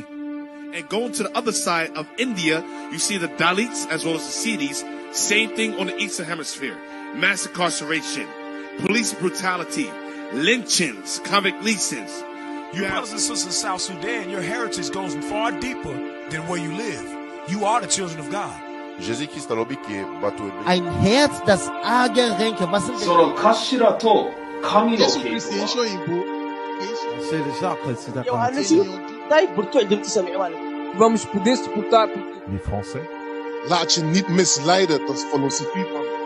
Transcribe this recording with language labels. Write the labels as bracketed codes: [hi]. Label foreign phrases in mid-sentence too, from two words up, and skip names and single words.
[en] And going to the other side of India, you see the Dalits as well as the Siddhis. Same thing on the Eastern Hemisphere. Mass incarceration, police brutality, lynchings, convict leasings. You brothers and sisters in South Sudan, your heritage goes far deeper than where you live. You are the children of God. [de] Ein Herz, das arge Ränke. Was sind [pt] Vamos poder suportar. [fr] Les Français. [nl] Laat je niet misleiden tot filosofie van.